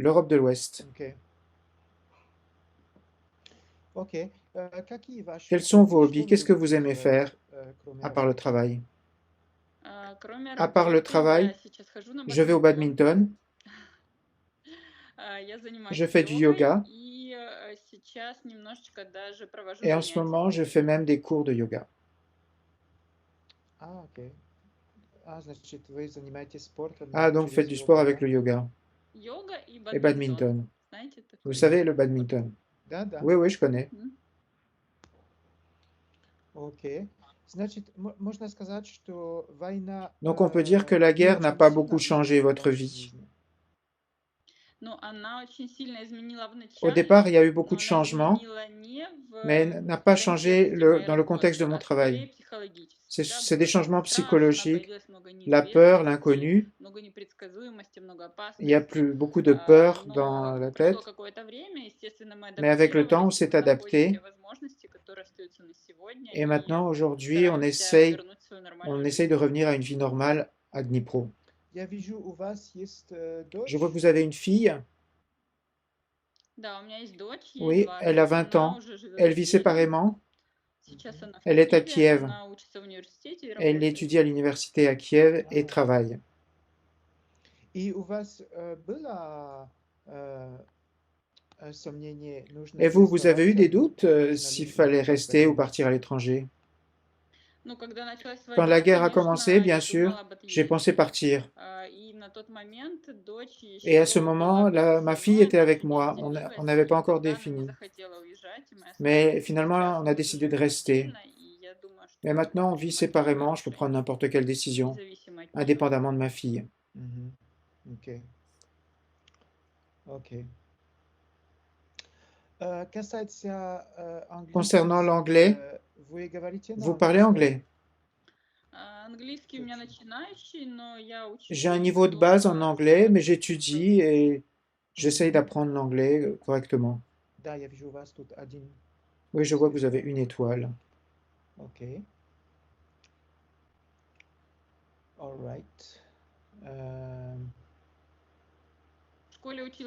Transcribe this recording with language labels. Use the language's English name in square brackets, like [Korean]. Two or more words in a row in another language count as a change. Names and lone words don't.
[French] l'Europe de l'Ouest. [Russian] Окей. Окей. Какие ваши [French] Quels sont vos [Russian] хобби? [French] hobbies? [Russian] Что вы [French] Qu'est-ce que vous [Russian] любите [French] aimez [Russian] делать, [French] faire [Russian] кроме [French] à part le [Russian] работы? [French] travail? [Russian] Кроме [French] À part le [Russian] работы, я [French] travail, [Russian] сейчас хожу на [French] je vais au [Russian] бадминтон, [French] badminton, [Russian] я занимаюсь [French] je fais du [Russian] йогой [French] yoga [Russian] и сейчас немножечко даже провожу [French] et en ce [Russian] занятия. [French] moment, je fais même des cours de yoga. [Russian] Окей. Значит, вы занимаетесь спортом [French] Ah, donc [Russian] через [French] faites du [Russian] йогу, [French] sport avec [Russian] да? [French] le yoga [Russian] Йога и [French] et [Russian] бадминтон. [French] badminton. [Russian] Знаете [French] Vous [Russian] такой [French] savez, le [Russian] спорт? [French] badminton? [Russian] Да, да. [French] Oui, oui, je connais. М? [Russian] Окей. Значит, можно сказать, что война [French] Donc on peut dire que la [Russian] не [French] guerre n'a [Russian] очень [French] pas [Russian] сильно [French] beaucoup changé [Russian] изменила [French] votre [Russian] вашу [French] vie. [Russian] жизнь. Ну, она очень сильно изменила в [French] Au [Russian] начале, [French] départ, il y a eu beaucoup [Russian] но [French] de [Russian] она [French] changements, [Russian] изменила не [French] mais [Russian] в [French] n'a pas changé [Russian] контексте моей [French] dans le contexte de [Russian] работы, [French] mon [Russian] а скорее [French] travail. [Russian] психологически. [French] C'est des [Russian] Да, было [French] changements [Russian] страшно, [French] psychologiques, [Russian] появилось много [French] la peur, [Russian] неизвестности, [French] l'inconnu. [Russian] много непредсказуемости, много [French] Il y a [Russian] опасностей. [French] plus beaucoup de peur dans [Russian] Но [French] la [Russian] прошло [French] tête, [Russian] какое-то время, естественно, мы [French] mais avec le temps, on [Russian] адаптировались, [French] s'est [Russian] находим те [French] adapté. [Russian] возможности, которые остаются на сегодня, [French] Et [Russian] и [French] maintenant, aujourd'hui, [Russian] стараемся вернуть свою [French] on [Russian] нормальную [French] essaye [Russian] жизнь. [French] de revenir à une vie normale à Dnipro. [Russian] Я вижу, у вас есть [French] Je vois que [Russian] дочь. [French] vous avez une fille. [Russian] Да, у меня есть дочь, ей [French] Oui, elle a [Russian] 20, [French] 20 [Russian] она [French] ans. [Russian] уже живет [French] Elle [Russian] в [French] vit [Russian] Киеве. [French] séparément. [Russian] Сейчас она в [French] Elle est à [Russian] Киеве, [French] Kiev. [Russian] она учится в университете и [French] Elle [Russian] работает. [French] étudie à l'université à Kiev et Ah. travaille. [Russian] И у вас было сомнение, нужно [French] Et vous, [Russian] ли [French] vous avez eu [Russian] оставаться [French] des doutes [Russian] нужно [French] s'il [Russian] ли [French] fallait [Russian] уезжать за [French] rester ou [Russian] границу? [French] partir à l'étranger? [Russian] Ну, когда началась [French] Quand la [Russian] война, [French] guerre a [Russian] конечно, [French] commencé, bien [Russian] я [French] sûr, [Russian] думала об [French] j'ai pensé [Russian] отъезде. [French] partir. [Russian] И на тот момент дочь [French] Et à ce [Russian] еще была [French] moment, [Russian] вместе [French] ma [Russian] со [French] fille [Russian] мной, [French] était [Russian] она [French] avec [Russian] еще не [French] moi. On [Russian] определилась, [French] n'avait pas [Russian] и [French] encore [Russian] тогда она не [French] défini. [Russian] захотела уезжать, и мы [French] Mais [Russian] остались. [French] finalement, [Russian] Сейчас [French] on [Russian] мы [French] a [Russian] уже [French] décidé de [Russian] живем [French] rester. [Russian] отдельно, и я думаю, что [French] Mais [Russian] мы [French] maintenant, on [Russian] можем [French] vit [Russian] принимать [French] séparément. Je peux [Russian] решения, [French] prendre n'importe quelle décision, [Russian] независимо от нее. [French] indépendamment de ma fille. [Russian] Мгм. Окей. Окей. Касается [French] Concernant [Russian] английский [French] l'anglais, [Russian] язык, вы говорите на [French] vous parlez [Russian] английском? [French] anglais. [Russian] Английский у меня начинающий, но я учу [French] J'ai un [Russian] его [French] niveau de base en [Russian] дома [French] anglais, [Russian] с [French] mais j'étudie et j'essaye Мгм. d'apprendre l'anglais correctement. [Russian] Да, я вижу у вас тут один [French] Oui, je vois que vous avez [Russian] звездочка. [French] une étoile. [Russian] Окей. [English] All right. [Russian] В школе учила